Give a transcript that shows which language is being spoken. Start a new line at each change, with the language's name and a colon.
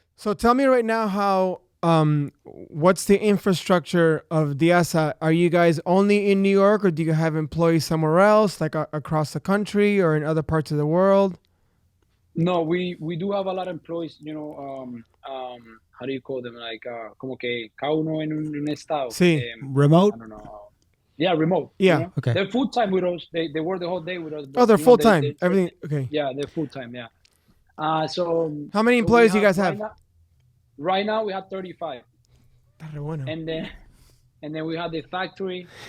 English: So tell me right now how what's the infrastructure of Diaza? Are you guys only in New York, or do you have employees somewhere else, like across the country or in other parts of the world? No, we do have a lot of employees, how do you call them?
Spanish: Like, como que cada uno en un estado. Sí.
English: Remote? I don't know. Yeah, remote. Yeah. Okay. They're full time with us. They work the whole day with us. Oh, they're full time. Everything. Okay. Yeah, they're full time. Yeah. So how many employees do you guys have? Right now we have 35.
Spanish: Bueno.
English: And then we have the factory.